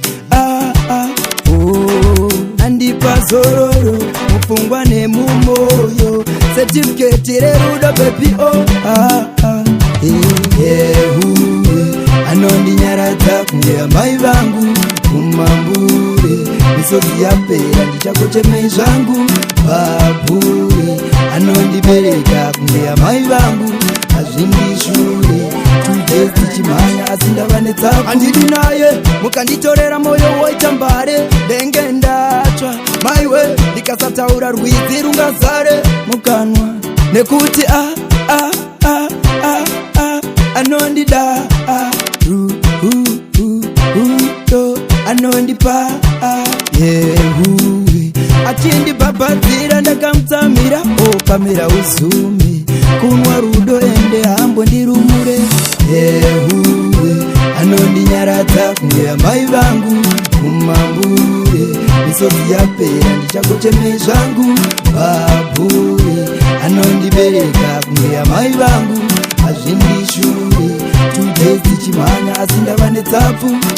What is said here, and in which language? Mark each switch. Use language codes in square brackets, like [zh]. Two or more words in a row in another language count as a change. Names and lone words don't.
[sn] ah, ah, oh, andipa zororo mupfungwa nemumoyo, certificate rerudo, baby, oh, ah, ah, eh, eh, huwe, anondinyaradza kunge amai vangu, kumambure, misodzi yapera, ndichakochemei zvangu, babhure, anondibereka kunge amai vangu, hazvindishure, [en] two days [sn] tichimhanya, asi ndava netsako. Handidi naye, mukanditorera mwoyo woita mbare, ndenge ndatsva, maiwe, ndikasataura rwizi rungazare mukanwa, nekuti a, a, a, a, a, anondida, a, ru, ru, ru, rudo, anondipa, a, yehuwe, achindibhabhadzira, ndakamutsamira, okamira uzume, kunwa rudo ende hambo ndirumure, yehuwe, anondinyaradza kunge amai vangu, kumambure, misodzi yapera, ndichakochemei zvangu, babhure, anondibereka kunge amai vangu, hazvindishure, [en] two days [sn] tichimhanya, asi ndava netsapfu.